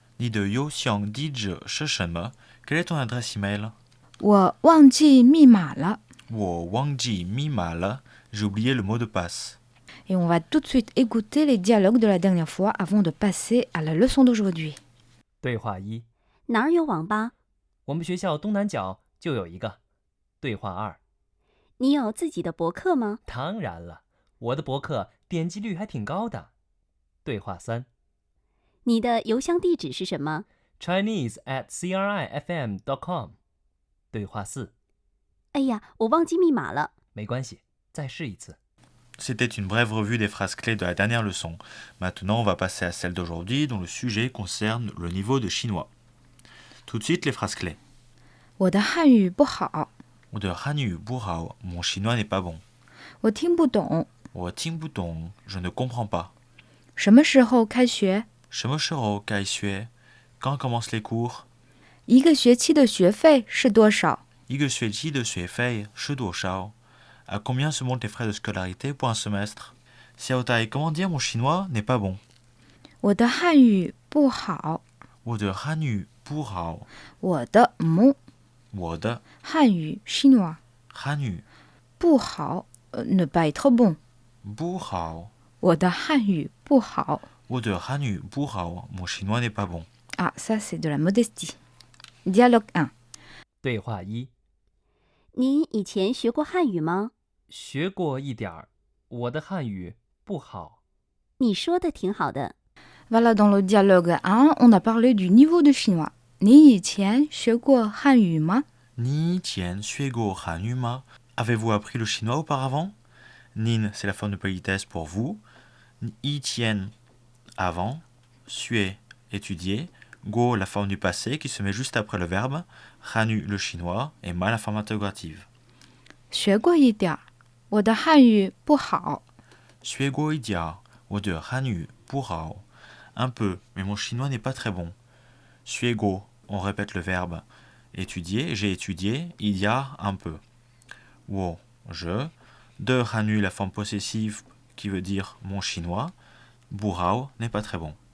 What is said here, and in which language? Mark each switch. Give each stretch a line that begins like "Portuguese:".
Chinese: Ni de youxiang dizhi shi shenme?
French: Quelle est ton adresse email?
Chinese: Wo wangji mima le. Wo wangji mima le.
French: J'ai oublié le mot de passe. Et on va tout de suite écouter les dialogues de la dernière fois avant de passer à la leçon d'aujourd'hui.
Chinese: 对话一： 哪儿有网吧？我们学校东南角就有一个。对话二： 你有自己的博客吗？当然了，我的博客点击率还挺高的。对话三： 你的邮箱地址是什么？ Chinese@crifm.com。 对话四： 哎呀，我忘记密码了。没关系，再试一次。
French: C'était une brève revue des phrases clés de la dernière leçon. Maintenant, on va passer à celle d'aujourd'hui dont le sujet concerne le niveau de chinois. Tout de suite, les phrases clés.
Chinese: 我的汉语不好，我的汉语不好,
French: mon chinois n'est pas bon.
Chinese: 我听不懂。我听不懂,
French: je ne comprends pas.
Chinese: 什么时候开学？什么时候开学?
French: Quand commencent les cours?
Chinese: 一个学期的学费是多少？一个学期的学费是多少?
French: À combien se montent les frais de scolarité pour un semestre? Xiaotai, comment dire mon chinois n'est pas bon?
Chinese: 我的汉语不好。我的汉语不好。我的我的汉语 chinois 汉语不好
French: ne pas être bon.
Chinese: 不好。我的汉语不好。我的汉语不好.
French: Mon chinois n'est pas bon. Ah, ça c'est de la modestie. Dialogue 1.
Chinese: 对话一： 您以前学过汉语吗？学过一点儿，我的汉语不好。你说的挺好的。
French: Voilà, dans le dialogue 1, on a parlé du niveau de chinois.
Chinese: 你以前学过汉语吗？你以前学过汉语吗?
French: Avez-vous appris le chinois auparavant? Nin, c'est la forme de politesse pour vous. 以前 avant, 学 étudier, go la forme du passé qui se met juste après le verbe, hanu le chinois et ma la forme interrogative.
Chinese: 学过一点儿，我的汉语不好。学过一点儿，我的汉语不好。
French: Un peu, mais mon chinois n'est pas très bon.
Chinese: 学过,
French: on répète le verbe. Étudier, j'ai étudié, il y a un peu. 我 je, de hanu la forme possessive qui veut dire mon chinois.
Chinese: 不好
French: n'est pas très bon.